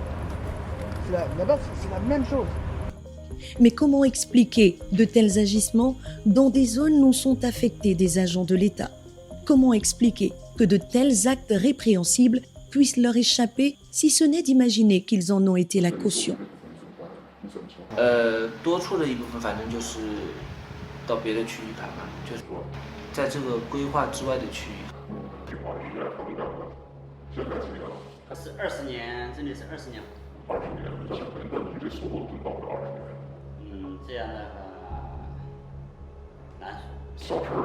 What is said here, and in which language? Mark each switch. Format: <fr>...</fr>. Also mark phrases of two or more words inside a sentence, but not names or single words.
<fr>Là-bas c'est la même chose. Mais comment expliquer de tels agissements dans des zones où sont affectés des agents de l'État? Comment expliquer que de tels actes répréhensibles puissent leur échapper, si ce n'est d'imaginer qu'ils en ont été la caution?</fr> <zh>多出的一部分反正就是到别的区域盘嘛，就是在这个规划之外的区域。是20年，真的是20年。这样的话难说。</zh>